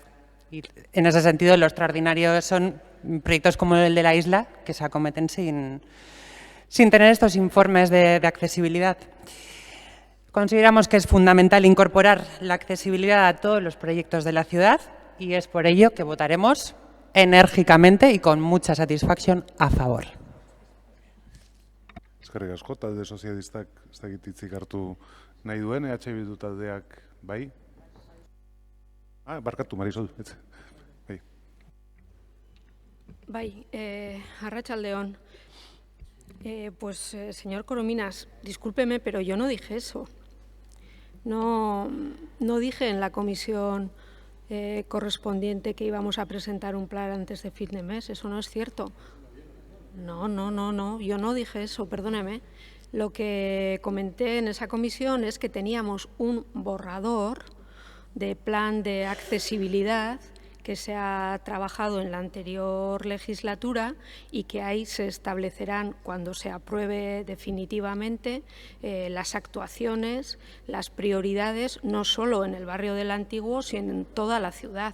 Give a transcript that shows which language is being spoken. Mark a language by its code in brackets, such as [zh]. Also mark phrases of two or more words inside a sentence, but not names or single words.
[es] Y en ese sentido, lo extraordinario son proyectos como el de la isla, que se acometen sin tener estos informes de accesibilidad. Consideramos que es fundamental incorporar la accesibilidad a todos los proyectos de la ciudad y es por ello que votaremos enérgicamente y con mucha satisfacción a favor. [eu] Eskerrik asko, talde sozialistak ez dakit hitzik hartu nahi duen, Bildu taldeak bai? Barkatu, Marisol. Bai. Bai, arratsaldeon. [es] Pues, señor Corominas, discúlpeme, pero yo no dije eso. No dije en la comisión correspondiente que íbamos a presentar un plan antes de fin de mes. Eso no es cierto. No, yo no dije eso, perdóneme. Lo que comenté en esa comisión es que teníamos un borrador de plan de accesibilidad que se ha trabajado en la anterior legislatura y que ahí se establecerán, cuando se apruebe definitivamente, las actuaciones, las prioridades, no solo en el barrio del Antiguo, sino en toda la ciudad.